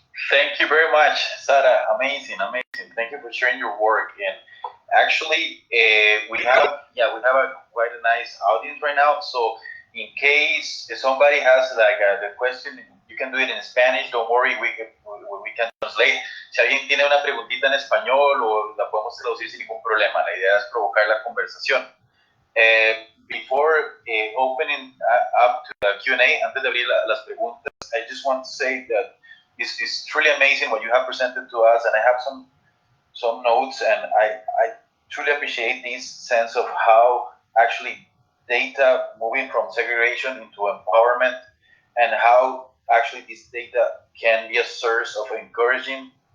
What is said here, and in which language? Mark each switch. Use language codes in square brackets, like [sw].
[en] Thank you very much, Sara. Amazing. Thank you for sharing your work. And actually, we have a quite a nice audience right now. So in case somebody has the question, you can do it in Spanish. Don't worry, we can translate. [es] Si alguien tiene una preguntita en español o la podemos traducir sin ningún problema. La idea es provocar la conversación. [en] Before opening up to the Q&A, [es] antes de abrir las preguntas, [en] I just want to say that it's truly amazing what you have presented to us, and I have some notes, and I truly appreciate this sense of how actually data moving from segregation into empowerment, and how actually this data can be a source of encouraging